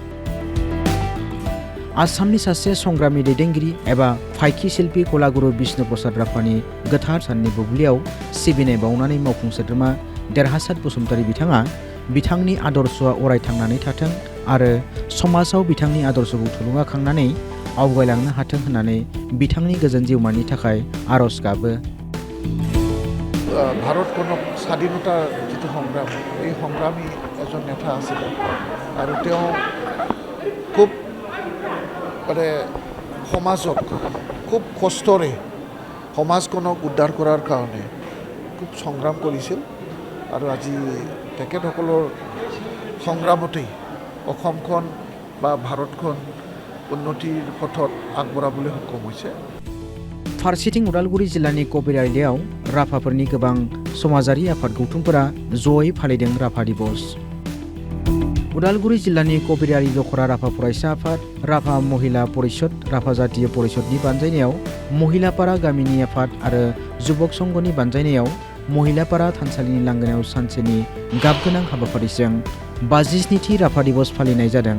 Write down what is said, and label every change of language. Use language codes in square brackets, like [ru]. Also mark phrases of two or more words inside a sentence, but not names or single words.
[brx] आसामनि सासे संग्रामि दैदेनगिरि एबा फाइखि शिल्पी कलागुरु बिष्णुप्रसाद राभानि गोथार साननि बुब्लियाव सिबिनाय बावनानै मावफुं सोद्रोमा देरहासाद बसुमतारी बिथाङा बिथांनि आदर्शआ अराय थांनानै थाथों आरो समाजाव बिथांनि आदर्शखौ थुलुंगाखांनानै आवगायलांनो हाथों होननानै बिथांनि गोजोन जिउमानि थाखाय आरज गाबो। [as] ভাৰতখনক স্বাধীনতাৰ যিটো সংগ্ৰাম এই সংগ্ৰামী এজন নেতা আছিল আৰু তেওঁ খুব মানে সমাজক খুব কষ্টৰে সমাজখনক উদ্ধাৰ কৰাৰ কাৰণে খুব সংগ্ৰাম কৰিছিল আৰু আজি তেখেতসকলৰ সংগ্ৰামতেই অসমখন বা ভাৰতখন উন্নতিৰ পথত আগবঢ়াবলৈ সক্ষম হৈছে। [brx] फारसेथिं उदालगुरि जिल्लानि कबिरालियाव राभाफोरनि गोबां समाजारि आफाद गौथुमफोरा जयै फालिदों राभा दिबस। उदालगुरि जिल्लानि कबिरालि दखरा राभा फरायसा आफाद, राभा महिला परिषद, राभा जातीय परिषदनि बानजायनायाव महिलापारा गामिनि आफाद आरो जुबक संघनि बानजायनायाव महिलापारा थानसालिनि लांगोनायाव सानसेनि गाबगोनां हाबाफारिजों 47थि राभा दिबस फालिनाय जादों।